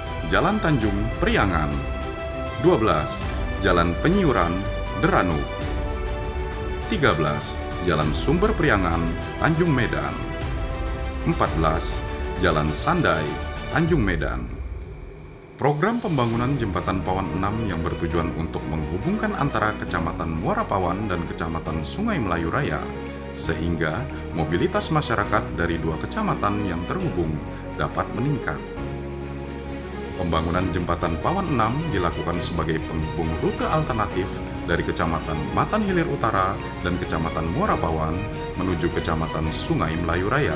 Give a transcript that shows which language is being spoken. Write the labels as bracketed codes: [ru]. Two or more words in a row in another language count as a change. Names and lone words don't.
[id] Jalan Tanjung Priangan. 12. Jalan Penyiuran Deranu. 13. Jalan Sumber Priangan Tanjung Medan. 14. Jalan Sandai Tanjung Medan. Program pembangunan Jembatan Pawan 6 yang bertujuan untuk menghubungkan antara Kecamatan Muara Pawan dan Kecamatan Sungai Melayu Raya, sehingga mobilitas masyarakat dari dua kecamatan yang terhubung dapat meningkat. Pembangunan Jembatan Pawan 6 dilakukan sebagai penghubung rute alternatif dari Kecamatan Matan Hilir Utara dan Kecamatan Muara Pawan menuju Kecamatan Sungai Melayu Raya.